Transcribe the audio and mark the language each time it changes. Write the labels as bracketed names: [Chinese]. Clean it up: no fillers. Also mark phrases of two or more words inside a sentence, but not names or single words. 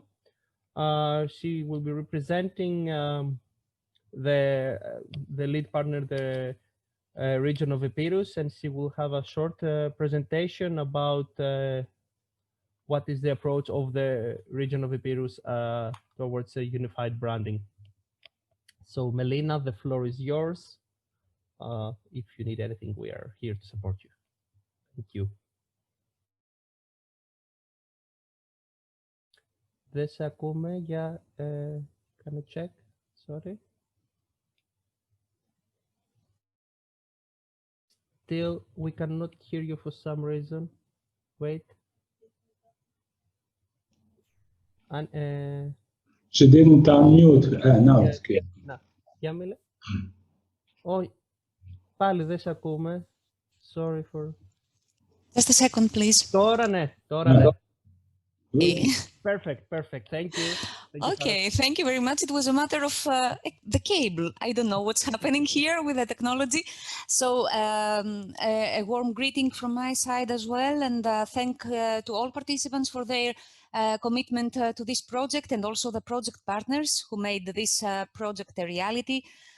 [English] She will be representing the lead partner, the region of Epirus, and she will have a short presentation about what is the approach of the region of Epirus towards a unified branding. So Melina, the floor is yours. If you need anything, we are here to support you. Thank you. [Greek] Δεν σε ακούμε για κάνε check. Sorry. [English] Still, we cannot hear you for some reason. Wait. And she didn't unmute. No, it's good. [Greek] Για μιλέ. Όχι. Πάλι δεν σε ακούμε. [English] Sorry for... Just a second, please. [Greek] Τώρα ναι. [English] Good. Perfect. Thank you. Okay, thank you very much. It was a matter of the cable. I don't know what's happening here with the technology. So a warm greeting from my side as well, and thank to all participants for their commitment to this project, and also the project partners who made this project a reality.